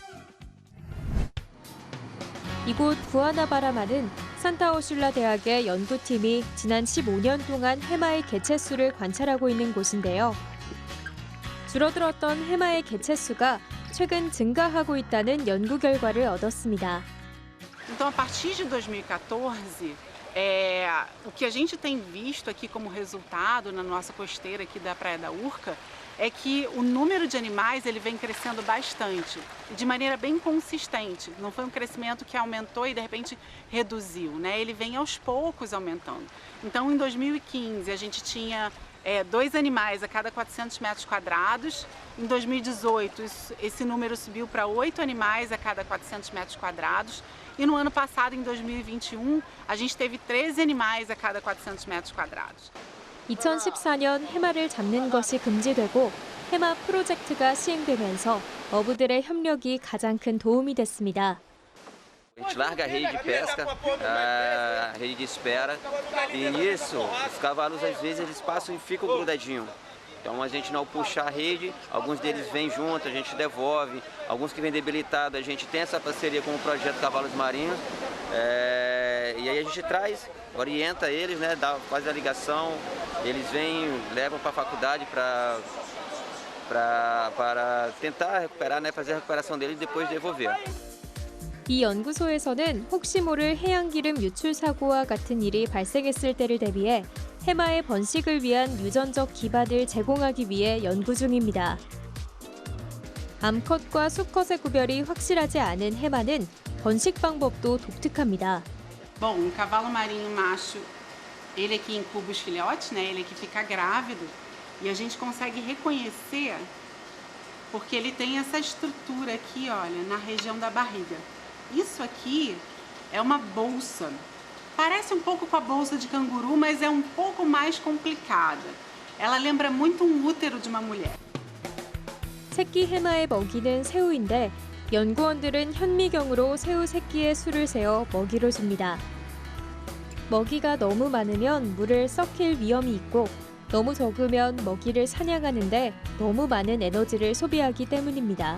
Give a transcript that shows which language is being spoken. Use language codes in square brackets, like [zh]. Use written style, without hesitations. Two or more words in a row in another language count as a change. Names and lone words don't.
[ko] 이곳 구아나바라마는 산타우슐라 대학의 연구팀이 지난 15년 동안 해마의 개체수를 관찰하고 있는 곳인데요. 줄어들었던 해마의 개체수가 최근 증가하고 있다는 연구 결과를 얻었습니다. [pt] Então, a partir de 2014, o que a gente tem visto aqui como resultado na nossa costeira aqui da Praia da Urca é que o número de animais ele vem crescendo bastante, de maneira bem consistente. Não foi um crescimento que aumentou e de repente reduziu, né? Ele vem aos poucos aumentando. Então, em 2015, a gente tinha 2 animais a cada 400 metros quadrados. Em 2018, esse número subiu para 8 animais a cada 400 metros quadrados. E no ano passado, em 2021, a gente teve 13 animais a cada 400 metros quadrados. [ko] 2014년 해마를 잡는 것이 금지되고 해마 프로젝트가 시행되면서 어부들의 협력이 가장 큰 도움이 됐습니다. [pt] A gente larga a rede de pesca, a rede de espera, e nisso os cavalos às vezes eles passam e ficam grudadinhos. Então a gente não puxa a rede, alguns deles vêm junto, a gente devolve, alguns que vêm debilitados, a gente tem essa parceria com o projeto Cavalos Marinhos, e aí a gente traz, orienta eles, né, faz a ligação, eles vêm, levam para a faculdade para tentar recuperar, né, fazer a recuperação deles e depois devolver. [ko] 이 연구소에서는 혹시 모를 해양기름 유출 사고와 같은 일이 발생했을 때를 대비해 해마의 번식을 위한 유전적 기반을 제공하기 위해 연구 중입니다. 암컷과 수컷의 구별이 확실하지 않은 해마는 번식 방법도 독특합니다. [pt] Bom, um cavalo marinho macho, ele aqui incuba os filhotes, né? Ele aqui fica grávido e a gente consegue reconhecer porque ele tem essa estrutura aqui, olha, na região da barriga. Isso aqui é uma bolsa. Parece um pouco com a bolsa de canguru, mas é um pouco mais complicada. Ela lembra muito um útero de uma mulher. [ko] 새끼 해마의 먹이는 새우인데 연구원들은 현미경으로 새우 새끼의 수를 세어 먹이를 줍니다. 먹이가 너무 많으면 물을 썩힐 위험이 있고 너무 적으면 먹이를 사냥하는데 너무 많은 에너지를 소비하기 때문입니다.